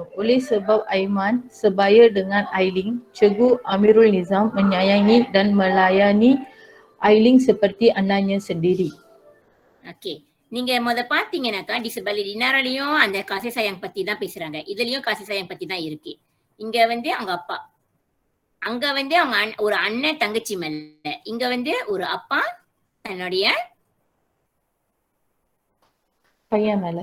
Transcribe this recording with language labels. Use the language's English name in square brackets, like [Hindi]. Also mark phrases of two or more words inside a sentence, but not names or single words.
[Malay] Oleh sebab Aiman sebaya dengan Ailing, Cikgu Amirul Nizam menyayangi dan melayani Ailing seperti anaknya sendiri. [Tamil] ஓகே, நீங்க பாத்தீங்கன்னாக்கா டிசபலி டினாரிலையும் அந்த காசி சாயம் பத்தி தான் பேசுறாங்க. இதுலயும் காசி சாயம் பத்தி தான் இருக்கு. இங்க அவங்க அப்பா, அங்க அவங்க ஒரு அண்ணன் தங்கச்சி மேல, இங்க ஒரு அப்பா தன்னுடைய பையன் மேல.